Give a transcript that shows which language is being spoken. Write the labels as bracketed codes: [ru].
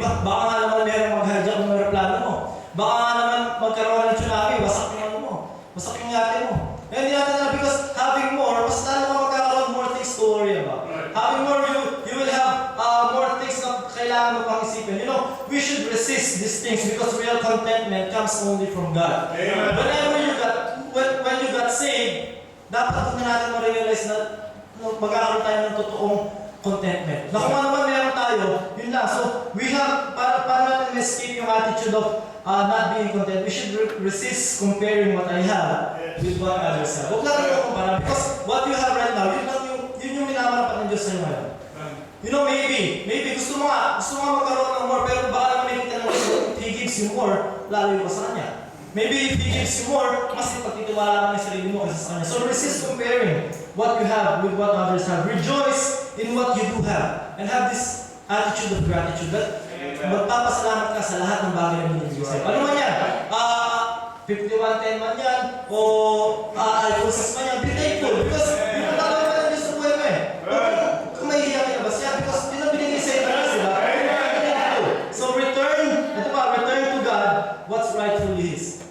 [tl] Baka nga naman meron mag-hijack ng aeroplano mo. Baka nga naman magkaroon ng tsunami, wasak yung ano mo, wasak yung yate mo. [en] And yate na because having more, [tl] mas lalo ka magkakaroon [en] more things to worry about. Having more, you will have more things [tl] na kailangan mo pang isipin. [en] You know, we should resist these things because real contentment comes only from God. Amen. Whenever you got, when you got saved, [tl] dapat kung natin ma-realize na magkakaroon tayo ng totoong contentment. Na kung ano man meron tayo, yun lang. [en] So, we have, [tl] para natin [en] escape yung attitude of not being content, we should resist comparing what I have with what others have. [tl] Huwag lang yung kumpara [en] because what you have right now, [tl] yun yung minamarapat ng Diyos sa'yo ngayon. [en] You know, maybe [tl] gusto mo nga magkaroon ng more, pero baka naman may kita ng Diyos, [en] if He gives you more, [tl] lalo ka sa Kanya. [en] Maybe if He gives you more, [tl] mas ipagtitiwala ka ng sarili mo kaysa sa Kanya. [en] So resist comparing what you have with what others have. Rejoice in what you do have. And have this attitude of gratitude that [tl] magpapasalamat ka sa lahat ng bagay na binibigay sa'yo. Ano man yan? 5110 man yan, o iPhone 6 man yan, [en] be thankful because [tl] yun ang bagay pa ng Diyos sa buhay mo eh. Kung may hiyak ka ba siya, because yun ang binigay sa'yo ng Diyos, diba? [en] So return to God what's rightfully His.